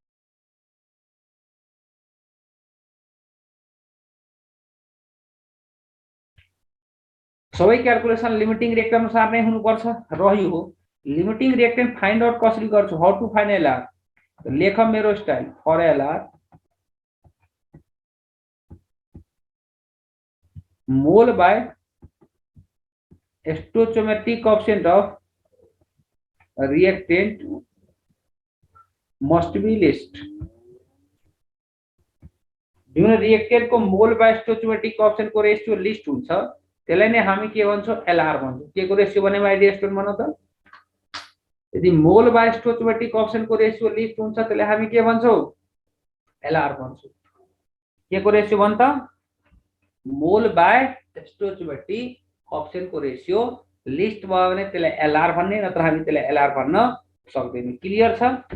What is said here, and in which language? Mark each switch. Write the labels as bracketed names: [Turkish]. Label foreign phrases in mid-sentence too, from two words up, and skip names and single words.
[Nepali] सबै क्याल्कुलेसन [English] limiting reactant [Nepali] अनुसार नै हुनुपर्छ। [English] रह्यो limiting reactant find out [Nepali] कसरी गर्छु [English] how to find LR [Nepali] लेख मेरो [English] style for LR mole by stoichiometric coefficient of reactant must be least. [Nepali] जुन रिएक्टेंट को [English] mole by stoichiometric coefficient [Nepali] को [English] ratio least [Nepali] हुन्छ त्यसलाई नै हामी के भन्छौं एलआर भन्छौं। के को रेशियो भने [English] my dear student [Nepali] भन त। यदि [English] mole by stoichiometric coefficient [Nepali] को [English] ratio least [Nepali] हुन्छ त्यसलाई हामी के भन्छौं एलआर भन्छौं। के को रेशियो भन त [English] mole by stoichiometric coefficient [Nepali] को [English] ratio least [Nepali] भयो भने त्यसलाई एलआर भन्ने नत्र हामी त्यसलाई एलआर भन्न सक्दैनौं। क्लियर छ।